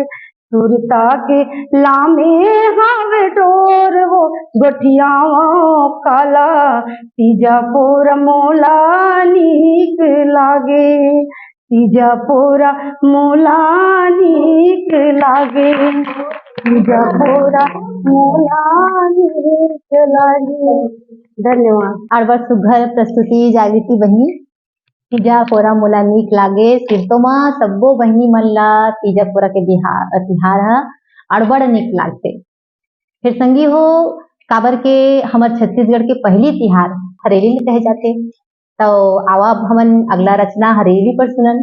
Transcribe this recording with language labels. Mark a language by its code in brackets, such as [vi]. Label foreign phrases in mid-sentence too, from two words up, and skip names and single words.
[hne] सुरता के लामे हावे डोर वो गोठियाओं काला तीजा पोर मोला नीक लागे। तीजा पोर मोला नीक लागे। तीजा पोर मोला नीक लागे। धन्यवाद। और बस सुघर प्रस्तुति जागृति बहनी तीजा पोरा मोला नीक लागे। सिरतोमा सब्बो बहनी मन ला तीजा पोरा के तिहार ह अड़बड़ नीक लागते। फिर संगी हो काबर के हमर छत्तीसगढ़ के पहली तिहार हरेली ले कहे जाते। तो आवा हमन अगला रचना हरेली पर सुनन।